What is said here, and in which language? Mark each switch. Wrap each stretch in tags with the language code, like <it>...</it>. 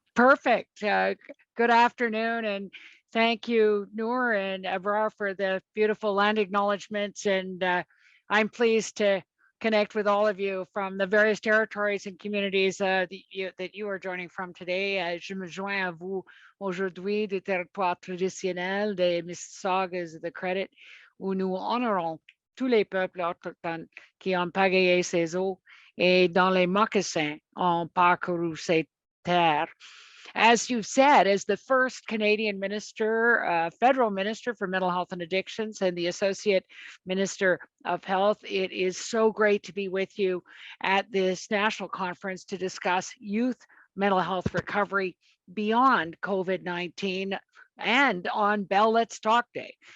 <en>Perfect. Good afternoon, and thank you, Noor and ABRAR, for the beautiful land acknowledgements. And I'm pleased to connect with all of you from the various territories and communities that you are joining from today.</en> <fr>Je me joins à vous aujourd'hui des territoires traditionnels des Mississaugas de Credit, où nous honorons tous les peuples autochtones qui ont pagayé ces eaux et dans les mocassins ont parcouru ces terres.</fr> <en>As you've said, as the first Canadian minister, federal minister for mental health and addictions, and the associate minister of health, it is so great to be with you at this national conference to discuss youth mental health recovery beyond COVID-19 and on Bell Let's Talk Day.</en>